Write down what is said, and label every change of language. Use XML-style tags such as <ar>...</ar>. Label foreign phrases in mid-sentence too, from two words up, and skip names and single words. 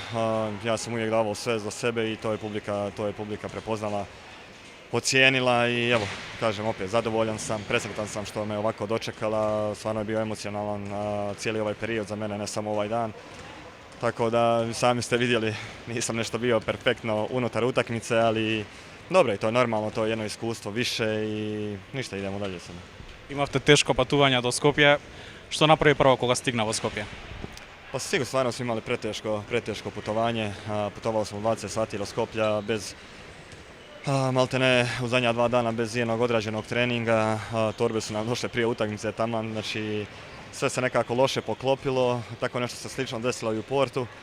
<hr>Ja sam uvijek davao sve za sebe i to je publika prepoznala, ocijenila i evo, kažem opet, zadovoljan sam, presretan sam što me ovako dočekala, stvarno je bio emocionalan cijeli ovaj period za mene, ne samo ovaj dan. Tako da sami ste vidjeli, nisam nešto bio perfektno unutar utakmice, ali dobro, i to je normalno, to je jedno iskustvo više i ništa, idemo dalje sada.</hr> <mk>Имавте тешко патување до Скопје. Што направи прво кога стигна во Скопје?</mk> <hr>Pa sigurno, stvarno smo imali preteško putovanje, putovali smo 20 sati do Skoplja bez maltene u zadnja 2 dana bez jednog odrađenog treninga, torbe su nam došle prije utakmice taman, znači sve se nekako loše poklopilo, tako nešto se slično desilo i u Portu,</hr>